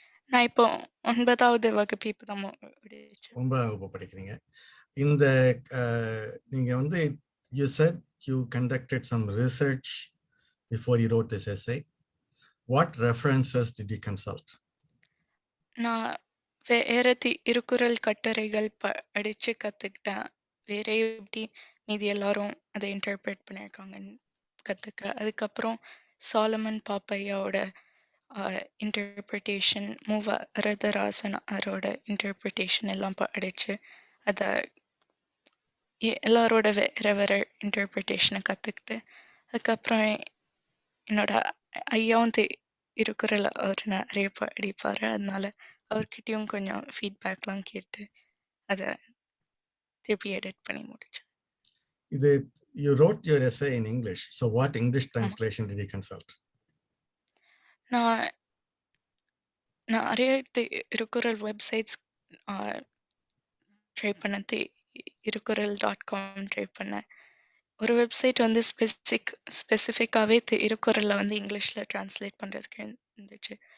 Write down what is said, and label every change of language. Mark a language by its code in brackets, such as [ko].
[ta] நான் இப்போ 9வது வகுப்பு இப்பதான் முடிச்சேன். 9ஆம் வகுப்பு படிக்கிறீங்க. இந்த நீங்க வந்து [en] you said you conducted some research before you wrote this essay. What references did you consult? [ta] நான் வேற திருக்குறள் கட்டுரைகள் படிச்சு கத்துக்கிட்டேன். வேற எப்படி மீதி எல்லாரும் அதை இன்டர்பிரேட் பண்ணியிருக்காங்கன்னு கத்துக்க. அதுக்கப்புறம் சாலமன் பாப்பையாவோட இன்டர்பிரிட்டேஷன், வரதராசனாரோட இன்டர்பிரிட்டேஷன் எல்லாம் படிச்சு அதை எல்லாரோட வேற வேற இன்டர்பிரிட்டேஷனை கத்துக்கிட்டு, அதுக்கப்புறம் என்னோட ஐயாவும் திருக்குறள் அவர் நிறைய படிப்பாரு. அதனால அவர்கிட்டயும் கொஞ்சம் ஃபீட்பேக்லாம் கேட்டு அதை திருப்பி எடிட் பண்ணி முடிச்சேன். [en] You wrote your essay in English, so what English translation did you consult? [ta] நான் நிறைய திருக்குறள் வெப்சைட்ஸ் ட்ரை பண்ணேன். திருக்குறள்.com ட்ரை பண்ணேன். ஒரு வெப்சைட் வந்து ஸ்பெசிஃபிக்காகவே திருக்குறளில் வந்து இங்கிலீஷில் டிரான்ஸ்லேட் பண்ணுறதுக்கு இருந்துச்சு.